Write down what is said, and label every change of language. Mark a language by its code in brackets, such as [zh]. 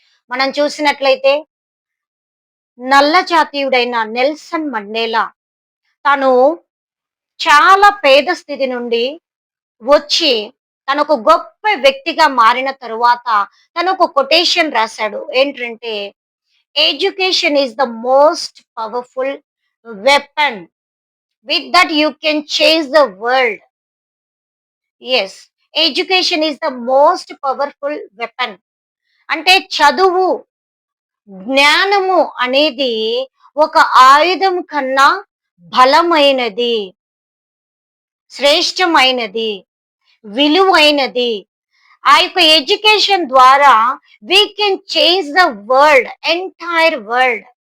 [te] మనం చూసినట్లయితే నల్ల జాతీయుడైన నెల్సన్ మండేలా తను చాలా పేద స్థితి నుండి వచ్చి తను ఒక గొప్ప వ్యక్తిగా మారిన తరువాత తను ఒక కొటేషన్ రాశాడు. [en] ఏంటంటే education is the most powerful weapon. With that you can change the world. Yes, education is the most powerful weapon. [te] అంటే చదువు, జ్ఞానము అనేది ఒక ఆయుధం కన్నా బలమైనది, శ్రేష్టమైనది, విలువైనది. ఆ యొక్క [en] Education ద్వారా we can change the world, entire world.